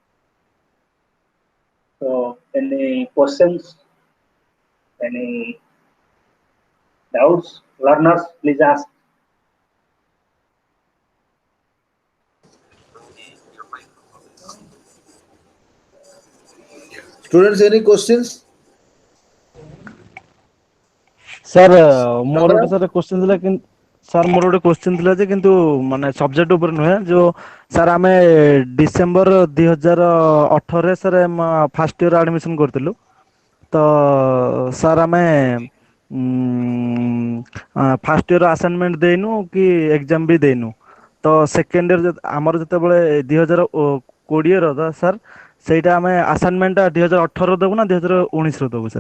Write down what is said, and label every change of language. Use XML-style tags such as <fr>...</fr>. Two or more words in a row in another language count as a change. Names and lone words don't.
<en>So any questions, any doubts, learners, please ask. Students, any questions?</en> <or>ସାର୍ ମୋର Ramra? ଗୋଟେ ସାର୍ କ୍ୱେଶ୍ଚିନ୍ ଥିଲା କିନ୍ତୁ ସାର୍ ମୋର ଗୋଟେ କ୍ୱେଶ୍ଚିନ୍ ଥିଲା ଯେ କିନ୍ତୁ ମାନେ ସବଜେକ୍ଟ ଉପରେ ନୁହେଁ ଯୋଉ ସାର୍ ଆମେ ଡିସେମ୍ବର 2018ରେ ସାର୍</or> <en>first year admission</en> <or>କରିଥିଲୁ ତ ସାର୍ ଆମେ</or> <en>first year assignment</en> <or>ଦେଇନୁ କି ଏକ୍ଜାମ ବି ଦେଇନୁ ତ</or> <en>second year</en> <or>ଆମର ଯେତେବେଳେ 2020ର ସାର୍ ସେଇଟା ଆମେ ଆସାଇନମେଣ୍ଟଟା 2018 ଦେବୁ ନା 2019ର ଦେବୁ ସାର୍?</or>